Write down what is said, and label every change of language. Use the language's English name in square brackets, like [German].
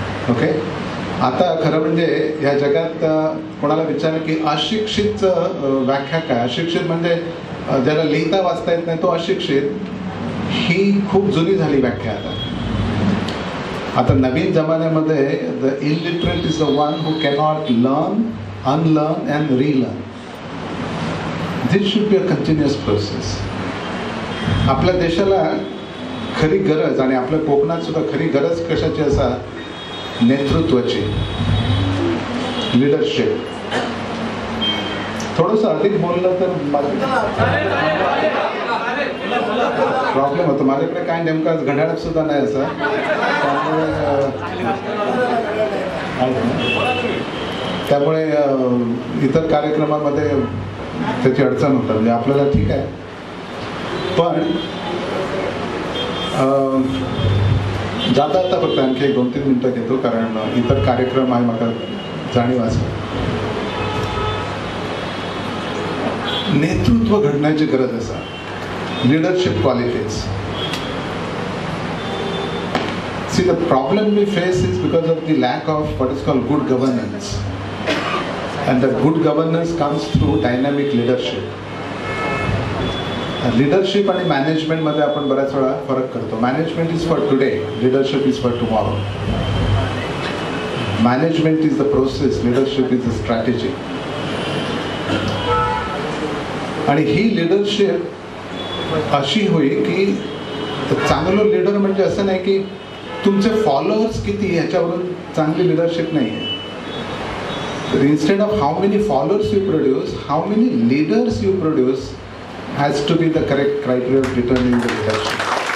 [Marathi] Okay, आता खरं म्हणजे या जगात कोणाला विचारलं की अशिक्षितचं व्याख्या काय, अशिक्षित म्हणजे ज्याला लिहिता वाचता येत नाही तो अशिक्षित, ही खूप जुनी झाली व्याख्या. आता नवीन जमान्यामध्ये [English] The illiterate is the one who cannot learn, unlearn and relearn. This should be a continuous process. [Marathi] आपल्या देशाला खरी गरज आणि आपल्या कोकणात सुद्धा खरी गरज कशाची असा, नेतृत्वाची, लिडरशिप. थोडंसं अधिक बोललं तर प्रॉब्लेम होतो. माझ्याकडे काय नेमका घड्याळ सुद्धा नाही असं, त्यामुळे इतर कार्यक्रमामध्ये त्याची अडचण होतात. म्हणजे आपल्याला ठीक आहे, पण जाता आता फक्त आणखी 1-2-3 मिनिटं घेतो कारण इतर कार्यक्रम आहे मला जाणीव असं. नेतृत्व घडण्याची गरज असा, [English] leadership qualities. See, the problem we face is because of the lack of what is called good governance, and that good governance comes through dynamic leadership. [Marathi] Leadership आणि मॅनेजमेंट मध्ये आपण बऱ्याच वेळा फरक करतो. [English] Management is for today, leadership is for tomorrow. Management is the process, leadership is the strategy. [Marathi] आणि ही leadership अशी होईल की चांगलं लीडर म्हणजे असं नाही की तुमचे फॉलोअर्स किती ह्याच्यावरून चांगली लिडरशिप नाही आहे. [English] तर instead of how many followers you produce, how many leaders you produce has to be the correct criteria of determining the leadership.